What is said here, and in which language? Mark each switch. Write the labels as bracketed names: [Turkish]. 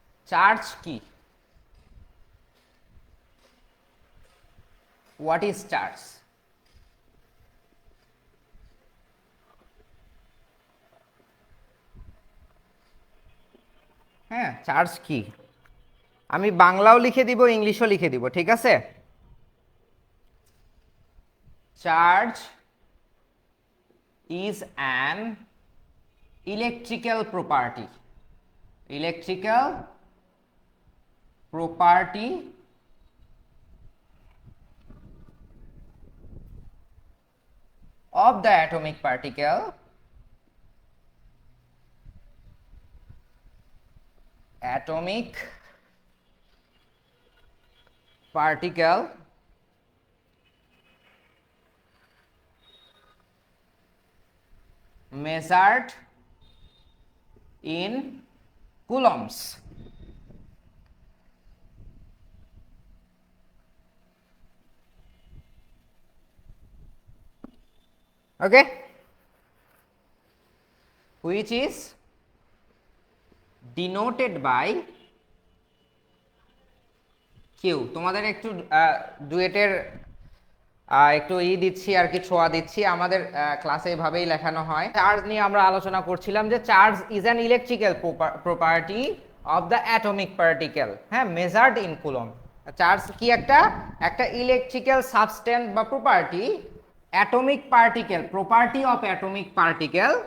[Bangla] Charge কি, [English] What is charge? [Bangla] হ্যাঁ, charge কি, আমি বাংলাও লিখে দিব, ইংলিশও লিখে দিব, ঠিক আছে। [English] Charge is an electrical property. Electrical property of the atomic particle, atomic particle measured in coulombs. Okay, which is denoted by q। [Bangla] তোমাদের একটু ডুয়েটের একটু দিচ্ছি আর কি, ছোঁয়া দিচ্ছি। আমাদের ক্লাসে এভাবেই লেখানো হয়। চার্জ নিয়ে আমরা আলোচনা করছিলাম যে [English] Charge is an electrical property of the atomic particle, হ্যাঁ, measured in coulomb. [Bangla] চার্জ কি, একটা একটা ইলেকট্রিক্যাল সাবস্টেন্স বা property, atomic particle, [English] Property of atomic particle.